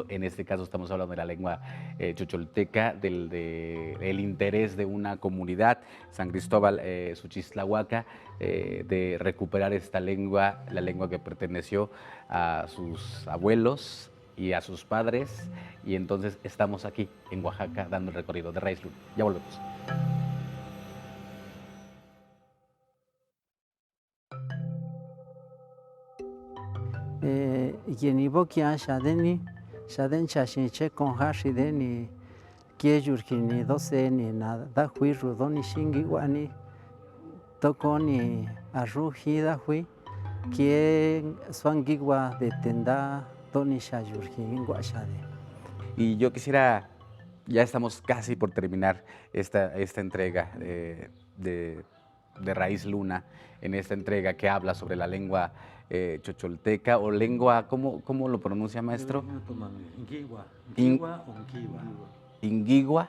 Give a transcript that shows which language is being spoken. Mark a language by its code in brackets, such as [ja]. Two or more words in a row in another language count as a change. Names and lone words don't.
[es] En este caso estamos hablando de la lengua chocholteca, del interés de una comunidad, San Cristóbal Suchistlahuaca, de recuperar esta lengua, la lengua que perteneció a sus abuelos y a sus padres, y entonces estamos aquí en Oaxaca dando el recorrido de Raíz Luna. Ya volvemos. [coz] Yeni bokia shadeni shaden chashin che konja shideni kie yurkini doseni na da hui rudoni shingi wani tokoni arruji da hui kie swangigwa de tenda doni shayurkini guashade. [es] Y yo quisiera, ya estamos casi por terminar esta entrega de Raíz Luna, en esta entrega que habla sobre la lengua chocholteca o lengua, ¿cómo lo pronuncia, maestro? Inguigua.